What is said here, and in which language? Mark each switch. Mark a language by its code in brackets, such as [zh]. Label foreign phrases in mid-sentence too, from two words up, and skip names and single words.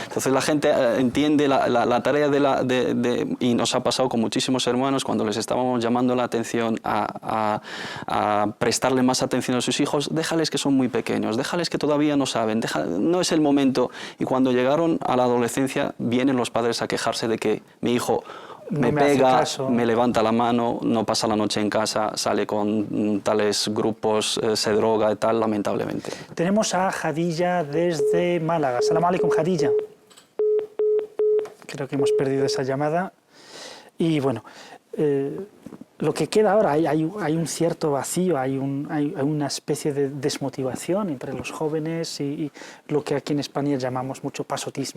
[es] Entonces la gente entiende la tarea y nos ha pasado con muchísimos hermanos cuando les estábamos llamando la atención a prestarle más atención a sus hijos, déjales que son muy pequeños, déjales que todavía no saben, no es el momento. Y cuando llegaron a la adolescencia, vienen los padres a quejarse de que mi hijo me pega, me levanta la mano, no pasa la noche en casa, sale con tales grupos, se droga y tal, lamentablemente. Tenemos a Jadilla desde Málaga. [ar] السلام عليكم, Jadilla. [es] Creo que hemos perdido esa llamada. Y bueno, lo que queda ahora, hay un cierto vacío, hay una especie de desmotivación entre los jóvenes y lo que aquí en España llamamos mucho pasotismo.